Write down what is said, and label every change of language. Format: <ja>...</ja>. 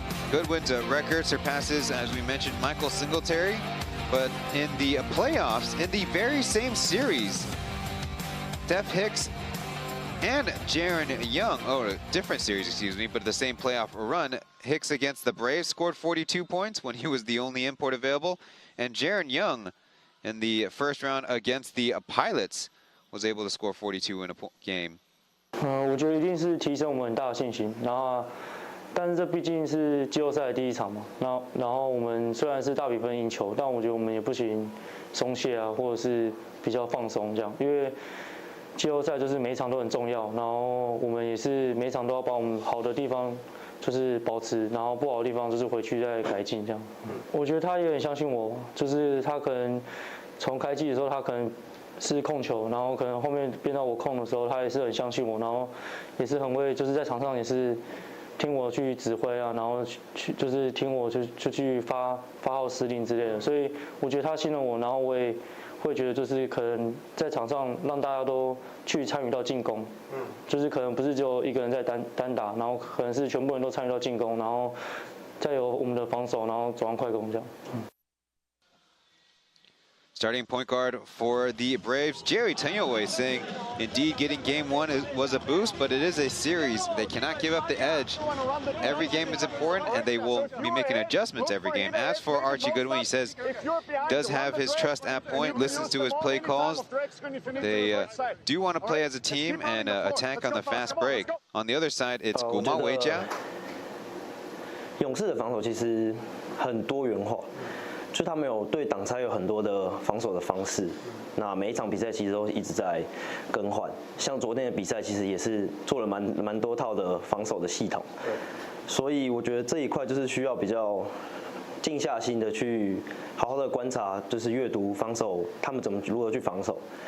<en>Goodwin's record surpasses, as we mentioned, Michael Singletary, but in the playoffs, in the very same series, Steph Hicks and Jaron Young, different series, excuse me, but the same playoff run. Hicks against the Braves scored 42 points when he was the only import available, and Jaron Young in the first round against the Pilots was able to score 42 in a game.</en> <zh>我觉得一定是提升我们很大的信心，然后，但是这毕竟是季后赛的第一场嘛，然后我们虽然是大比分赢球，但我觉得我们也不行松懈啊，或者是比较放松这样，因为季后赛就是每一场都很重要，然后我们也是每一场都要把我们好的地方就是保持，然后不好的地方就是回去再改进这样。我觉得他也很相信我，就是他可能从开季的时候他可能是控球，然后可能后面变到我控的时候，他也是很相信我，然后也是很会，就是在场上也是听我去指挥啊，然后去就是听我就去发号施令之类的，所以我觉得他信任我，然后我也会觉得就是可能在场上让大家都去参与到进攻，就是可能不是只有一个人在单打，然后可能是全部人都参与到进攻，然后再有我们的防守，然后走上快攻这样。</zh> <en>Starting point guard for the Braves, Jerry Tenyoue, saying, indeed, getting game 1 was a boost, but it is a series. They cannot give up the edge. Every game is important, and they will be making adjustments every game. As for Archie Goodwin, he says, does have his trust at point, listens to his play calls. They do want to play as a team and attack on the fast break. On the other side, it's Guma Weijia.</en> <zh>勇士的防守其实很多元化。就他们有对挡拆有很多的防守的方式，那每一场比赛其实都一直在更换。像昨天的比赛，其实也是做了蛮多套的防守的系统。所以我觉得这一块就是需要比较静下心的去好好的观察，就是阅读防守他们如何去防守。</zh>